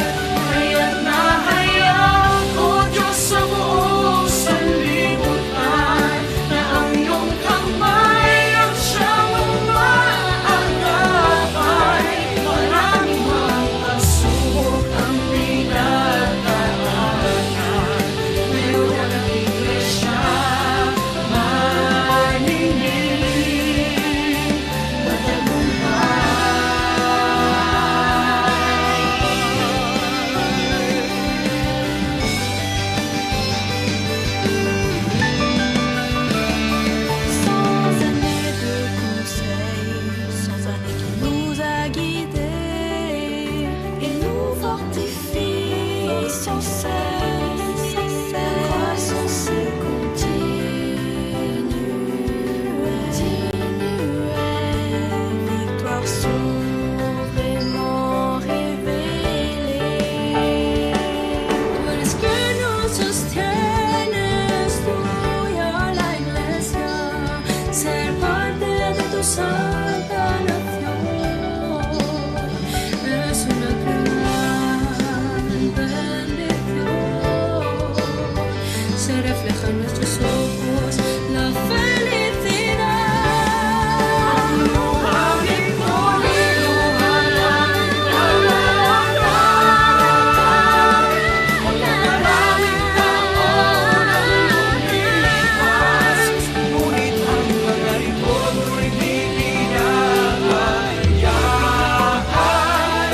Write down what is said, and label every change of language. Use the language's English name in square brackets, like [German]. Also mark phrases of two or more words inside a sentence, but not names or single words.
[Filipino] Kaya't nahayag, O Diyos, sa buong sanlibutan, na ang iyong kamay ang siyang umaagapay. Maraming mga pagsubok ang pinagdaanan, ngayon ang iglesia maningning matagumpay. [French] Sans années de conseils, sans années qui nous a guidés et nous fortifie sans cesse. La croissance continuelle, victoire sont vraiment révélées. [Spanish] Tú eres quien nos sostienes, tuya la iglesia, ser parte de tu santa nación es una gran bendición. Se refleja en nuestros ojos la felicidad. [Filipino] Ang luhang ito'y luha ng kagalakan. Pagkat maraming taon ang lumipas, ngunit ang mga ito mo'y di pinapahayaan.